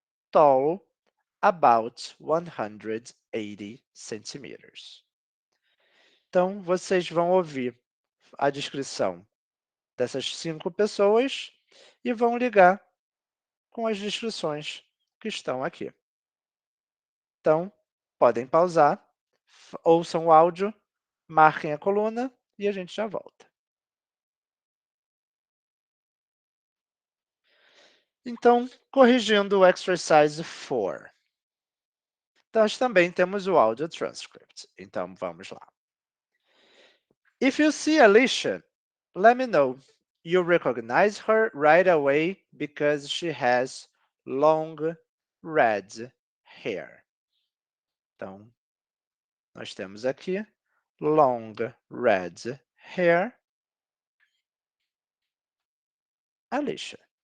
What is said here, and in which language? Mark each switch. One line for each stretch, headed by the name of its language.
English: Tall, about 180 centimeters.
Portuguese: Então, vocês vão ouvir a descrição dessas 5 pessoas e vão ligar com as descrições que estão aqui. Então, podem pausar, ouçam o áudio, marquem a coluna e a gente já volta. Então, corrigindo o exercise 4. Nós também temos o
English: audio transcript.
Portuguese: Então, vamos lá.
English: If you see Alicia, let me know. You recognize her right away because she has long red hair.
Portuguese: Então, nós temos aqui
English: long red hair,
Portuguese: Alicia.